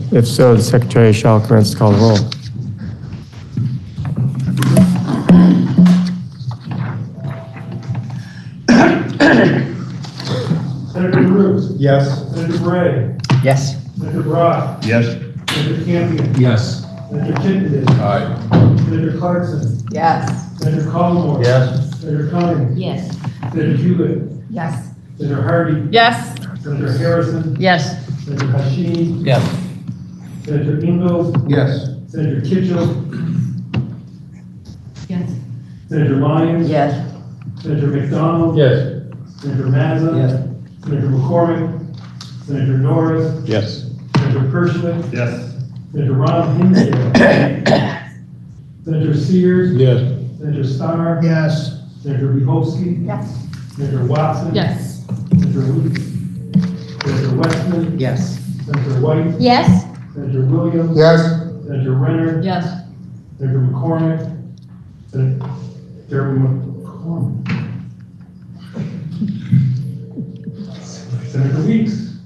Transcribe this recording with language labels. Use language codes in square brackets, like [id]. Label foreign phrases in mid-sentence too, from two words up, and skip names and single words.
[en] If so, the Secretary shall commence to call the roll. Senator Cruz. Yes. Senator Bray. Yes. Senator Brock. Yes. Senator Campion. Yes. Senator Chittenden. Aye. Senator Clarkson. Yes. Senator Collmore. Yes. Senator Cummings. Yes. Senator Hewitt. Yes. Senator Hardy. Yes. Senator Harrison. Yes. Senator Hashim. Yes. Senator Ingalls. Yes. Senator Kitchell. Yes. Senator Lyons. Yes. Senator McDonald. Yes. Senator Mazza. Yes. Senator McCormick. Senator Norris. Yes. Senator Pershman. Yes. Senator Ron Hinsdale. Senator Sears. Yes. Senator Starr. Yes. Senator Bihowski. Yes. Senator Watson. Yes. Senator Weeks. Senator Westman. Yes. Senator White. Yes. Senator Williams. Yes. Senator Renner. Yes. Senator McCormick. Senator McCormick. Senator Weeks.